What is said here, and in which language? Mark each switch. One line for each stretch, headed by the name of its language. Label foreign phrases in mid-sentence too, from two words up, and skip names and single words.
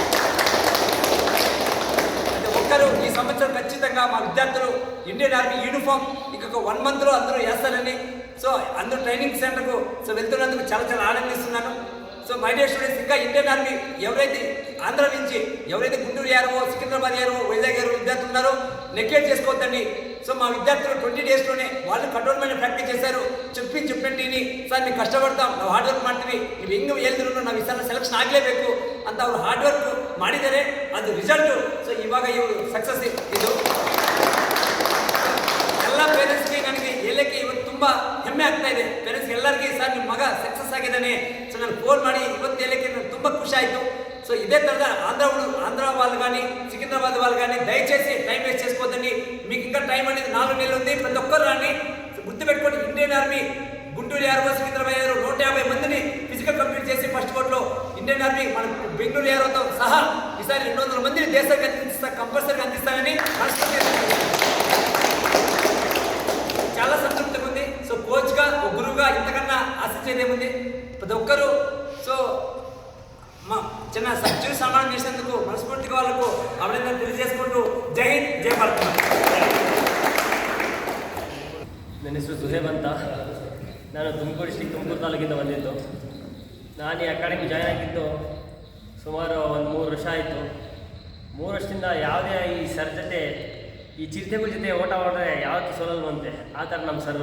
Telugu: ఈ సంవత్సరం ఖచ్చితంగా మా విద్యార్థులు
English: Indian Army uniform
Telugu: ఇంకొక 1 monthలో అందరూ వేస్తారని అందరూ ట్రైనింగ్ సెంటర్కు వెళ్తున్నందుకు చాలా ఆనందిస్తున్నాను.
English: my dear students,
Telugu: ఇంకా ఇండియన్ ఆర్మీ ఎవరైతే ఆంధ్ర నుంచి ఎవరైతే గుంటూరు యారో సికింద్రాబాద్ యారో వైజాగ్ యారో విద్యార్థులు ఉన్నారో నెగ్లెక్ట్ చేసుకోవద్దండి. మా విద్యార్థులు 20 daysలోనే వాళ్ళు కఠోరమైన ప్రాక్టీస్ చేశారు. చెప్పినట్టుని సార్
Kannada: ನೀವು ಕಷ್ಟಪಡ್ತಾ ನಾವು
English: hard work
Kannada: ಮಾಡ್ತೀವಿ, ನೀವು ಹೆಂಗೆ ಹೇಳಿದ್ರು ನಾವು ಈ ಸಲ ಸೆಲೆಕ್ಷನ್ ಆಗಲೇಬೇಕು ಅಂತ ಅವರು
English: hard work
Kannada: ಮಾಡಿದರೆ ಅದು ರಿಸಲ್ಟು ಇವಾಗ ಇವರು ಸಕ್ಸಸ್. ಇದು ಎಲ್ಲ ಪೇರೆಂಟ್ಸ್ಗೆ ನನಗೆ ಹೇಳಕ್ಕೆ ಇವತ್ತು ತುಂಬ ಹೆಮ್ಮೆ ಆಗ್ತಾ ಇದೆ. ಪೇರೆಂಟ್ಸ್ಗೆ ಎಲ್ಲರಿಗೂ ಸರ್ ನಿಮ್ಮ ಮಗ ಸಕ್ಸಸ್ ಆಗಿದ್ದಾನೆ ನಾನು ಫೋನ್ ಮಾಡಿ ಇವತ್ತು ಹೇಳಕ್ಕೆ ನನಗೆ ತುಂಬ ಖುಷಿ ಆಯಿತು.
Telugu: ఇదే తరహా ఆంధ్ర వాళ్ళు కానీ సికింద్రాబాద్ వాళ్ళు కానీ దయచేసి
English: time waste
Telugu: చేసుకోవద్దండి. మీకు ఇంకా టైం అనేది 4 నెలలు ఉంది. ప్రతి ఒక్కరు రాని గుర్తుపెట్టుకోండి, ఇండియన్ ఆర్మీ గుంటూరు యారో సికింద్రాబాద్ యారో 150 మందిని
English: physical complete
Telugu: చేసి ఫస్ట్ బోర్డులో ఇండియన్ ఆర్మీ మన బెంగళూరు యారోతో సహా ఈసారి 200 మందిని దేశానికి కంపల్సరీగా అందిస్తానని చాలా సంతృప్తిగా ఉంది. కోచ్గా ఒక గురువుగా ఇంతకన్నా ఆశించేదేముంది. ప్రతి ఒక్కరూ మా చిన్న సబ్జెక్ట్ సన్మానం చేసేందుకు మనస్ఫూర్తిగా వాళ్ళకు అభినందన తెలియజేసుకుంటూ జై హింద్, జై భారత్.
Kannada: ನನ್ನ ಹೆಸರು ಸುಹೇಬ್ ಅಂತ. ನಾನು ತುಮಕೂರು ತಾಲೂಕಿಂದ ಬಂದಿದ್ದು. ನಾನು ಈ ಅಕಾಡೆಮಿ ಜಾಯ್ನ್ ಆಗಿದ್ದು ಸುಮಾರು ಒಂದು 3 ವರ್ಷ ಆಯಿತು. 3 ವರ್ಷದಿಂದ ಯಾವುದೇ ಈ ಸರ್ ಜೊತೆ ಈ ಚಿರತೆಗಳ ಜೊತೆ ಓಟ ಹೊಡೆದ್ರೆ ಯಾವತ್ತೂ ಸೋಲಲ್ವಂತೆ ಆ ಥರ ನಮ್ಮ ಸರ್ರು.